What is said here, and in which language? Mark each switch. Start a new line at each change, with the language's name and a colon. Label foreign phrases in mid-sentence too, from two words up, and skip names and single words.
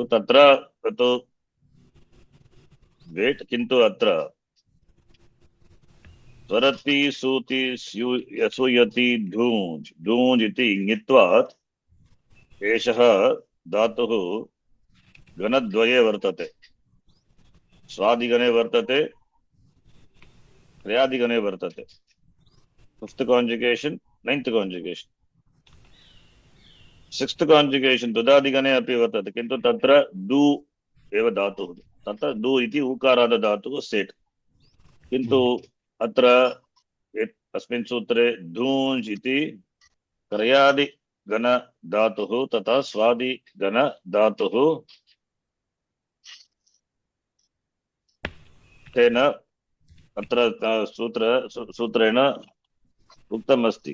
Sanskrit: तत्र तत् वेट्, किन्तु अत्र स्वरति सूति सूयति ढूञ् इति ङित्वात् एषः धातुः गणद्वये वर्तते। स्वादिगणे वर्तते, क्रयादिगणे वर्तते।
English: 5th conjugation, 9th conjugation, 6th conjugation
Sanskrit: तुदादिगणे अपि वर्तते, किन्तु तत्र दु एव धातुः। तत्र दु इति ऊकाराद धातुः सेट्। किन्तु अत्र अस्मिन् सूत्रे धूञ् इति क्रयादिगण धातुः तथा स्वादिगण धातुः, तेन अत्र सूत्रेण उक्तम् अस्ति।